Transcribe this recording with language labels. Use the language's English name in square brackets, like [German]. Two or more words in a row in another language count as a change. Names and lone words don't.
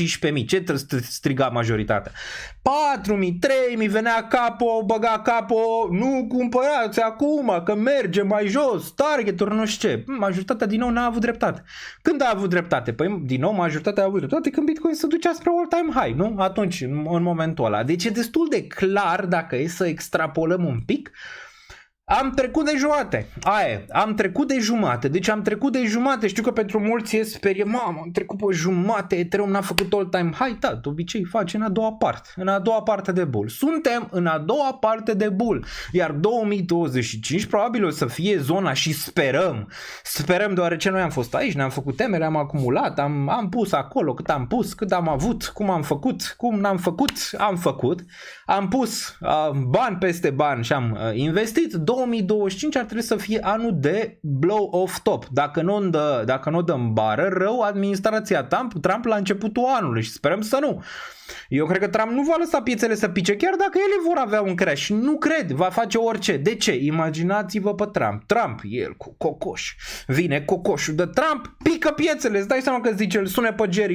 [Romanian] Ce striga majoritatea? 4.000, 3.000, venea capo, băga capo, nu cumpărați acum că merge mai jos, target-uri, nu știu ce. Majoritatea din nou n-a avut dreptate. Când a avut dreptate? Păi din nou majoritatea a avut dreptate când Bitcoin se ducea spre [English] all-time high, [Romanian] nu? Atunci, în momentul ăla. Deci e destul de clar dacă e să extrapolăm un pic. Am trecut de jumate. Am trecut de jumate. Deci am trecut de jumate. Știu că pentru mulți e sperie. Mamă, am trecut pe jumate. Ethereum n-a făcut [English] all time high. [Romanian] Da, de obicei face în a doua parte. În a doua parte de bull. Suntem în a doua parte de bull. Iar 2025 probabil o să fie zona și sperăm. Sperăm deoarece noi am fost aici, ne-am făcut temele, am acumulat, am pus acolo cât am pus, cât am avut, cum am făcut, cum n-am făcut, am făcut. Am pus bani peste bani și am investit. 2025 ar trebui să fie anul de [English] blow off top. [Romanian] Dacă nu dăm bară, rău administrația Trump la începutul anului și sperăm să nu. Eu cred că Trump nu va lăsa piețele să pice, chiar dacă ele vor avea un crash. Nu cred, va face orice. De ce? Imaginați-vă pe Trump. Trump, el cu cocoș. Vine cocoșul de Trump, pică piețele. Îți dai seama că zice, îl sune pe Jerry.